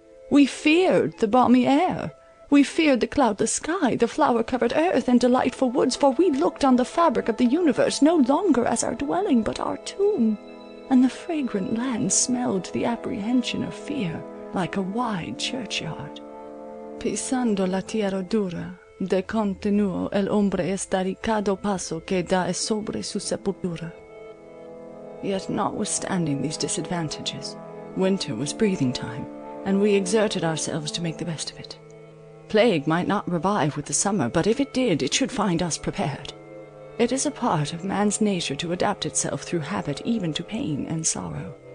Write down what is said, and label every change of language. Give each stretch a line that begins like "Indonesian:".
English: We feared the balmy air, we feared the cloudless sky, the flower-covered earth, and delightful woods, for we looked on the fabric of the universe no longer as our dwelling, but our tomb, and the fragrant land smelled the apprehension of fear like a wide churchyard.
Spanish: Pisando la tierra dura, de continuo el hombre está cada paso que da es sobre su sepultura.
English: Yet notwithstanding these disadvantages, winter was breathing time, and we exerted ourselves to make the best of it. Plague might not revive with the summer, but if it did, it should find us prepared. It is a part of man's nature to adapt itself through habit even to pain and sorrow.